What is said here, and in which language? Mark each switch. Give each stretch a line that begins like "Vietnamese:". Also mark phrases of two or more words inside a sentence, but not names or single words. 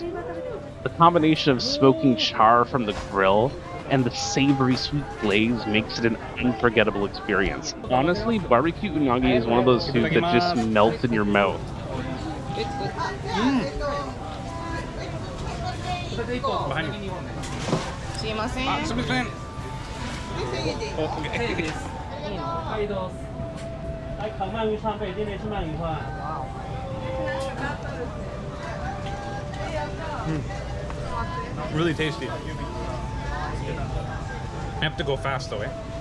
English: The combination of smoking char from the grill and the savory sweet glaze makes it an unforgettable experience. Honestly, barbecue unagi is one of those foods that just melts in your mouth. Behind you.
Japanese: すいません。すみません。Oh,
English: okay.
Chinese: 来烤鳗鱼川贝，这边是鳗鱼饭。
English: Really tasty. I have to go fast though, eh?